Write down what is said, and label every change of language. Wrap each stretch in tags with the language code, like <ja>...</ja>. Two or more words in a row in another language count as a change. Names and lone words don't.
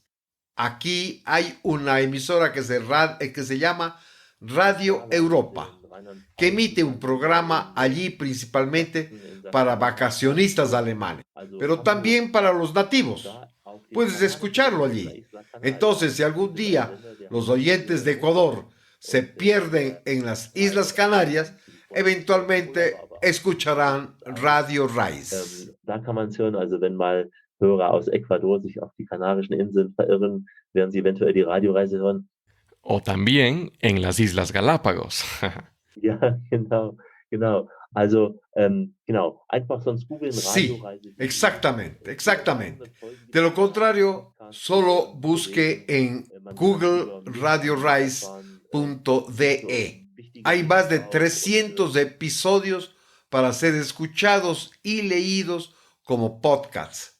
<es>Aquí hay una emisora que se llama Radio Europa, que emite un programa allí principalmente para vacacionistas alemanes, pero también para los nativos. Puedes escucharlo allí. Entonces, si algún día los oyentes de Ecuador se pierden en las Islas Canarias, eventualmente escucharán Radio Rise.</es> <de>Da kann man es hören, also wenn mal Hörer aus Ecuador sich auf die Kanarischen Inseln verirren, werden sie eventuell die Radioreise hören.</de> <es>O también en las Islas Galápagos.</es> <de>Ja, genau. Also, einfach sonst googeln</de> <es>Sí,</es> <de>Radioreise.</de> <es>exactamente. De lo contrario, solo busque en Google RadioRise.de. Hay más de 300 episodios para ser escuchados y leídos como podcasts.</es>